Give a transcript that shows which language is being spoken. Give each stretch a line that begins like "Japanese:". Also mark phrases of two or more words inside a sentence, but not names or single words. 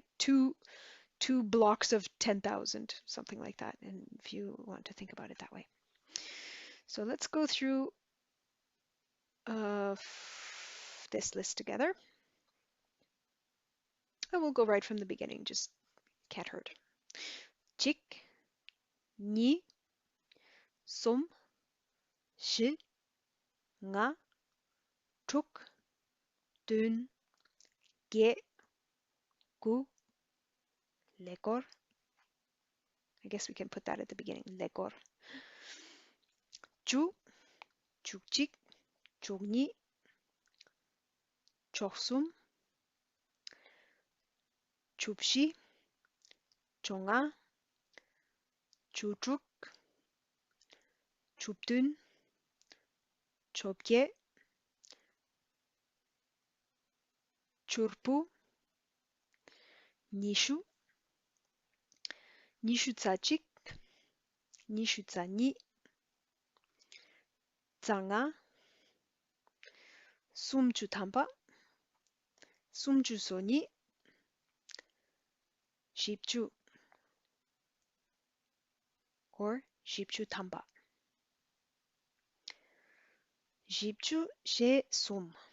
English: Two blocks of 10,000, something like that, and if you want to think about it that way. So let's go through this list together. And we'll go right from the beginning, just cat herd.
Dzongkha: གཅིག་ གཉིས་ གསུམ་ བཞི་ ལྔ་ དྲུག་ བདུན, བརྒྱད་ དགུ, lekor.
English: I guess we can put that at the beginning, lekor.
Dzongkha: Chu, བཅུ་གཅིག་ བཅུ་གཉིས་ བཅུ་གསུམ་ བཅུ་བཞི་ བཅོ་ལྔ་ བཅུ་དྲུག་ བཅུ་བདུན་ བཅོ་བརྒྱད, བཅུ་དགུ་ ཉི་ཤུ་ ཉི་ཤུ་རྩ་གཅིག་ ཉི་ཤུ་རྩ་གཉིས་ རྩ་ལྔ, སུམ་ཅུ་ཐམ་པ་ སུམ་ཅུ་སོ་གཉིས་ བཞི་བཅུ་ or བཞི་བཅུ་ཐམ་པ. བཞི་བཅུ་ཞེ་གསུམ.